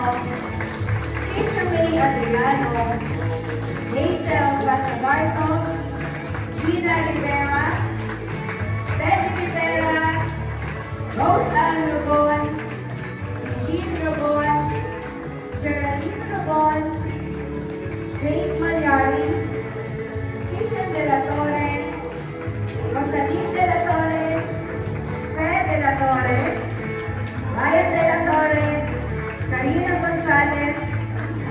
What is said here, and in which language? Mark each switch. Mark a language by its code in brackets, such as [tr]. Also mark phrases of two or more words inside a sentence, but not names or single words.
[tl] Tisha May Adriano, Hazel Basagarto, Gina Rivera, Teddy Rivera, Rose Ann Rogon, Eugene Rogon, Geraldine Rogon, Jake Malyari, Kishan de la Torre, Rosaline de la Torre, Fed de la Torre, Ryan de la Torre, Karina Gonzalez,